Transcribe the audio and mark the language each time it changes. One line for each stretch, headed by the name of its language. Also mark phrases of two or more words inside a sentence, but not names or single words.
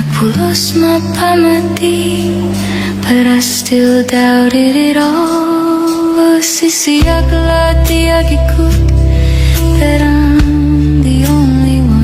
Iloko: Di nagpulos mapamati,
English: still doubted it all.
Iloko: Sisiyak lati agikut,
English: but I'm the only one.